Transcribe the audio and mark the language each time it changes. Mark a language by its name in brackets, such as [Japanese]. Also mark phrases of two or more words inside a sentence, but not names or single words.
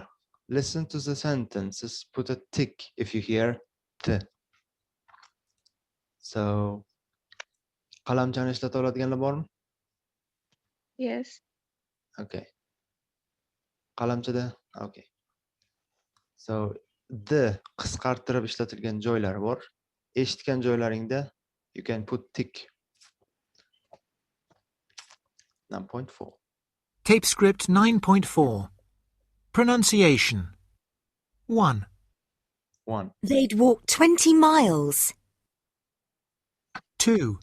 [English] Listen to the sentences, put a tick if you hear the. So, [Uzbek] qalamchani ishlata oladiganlar bormi? [English] Yes. [Uzbek] Okay. Qalamchada, okay. [English] So, the [Uzbek] qisqartirib ishlatilgan joylari bor. Eshitgan joylaringda [English] you can put tick. 9.4. Tape script 9.4. Pronunciation. 1. 1. They'd walked 20 miles. 2.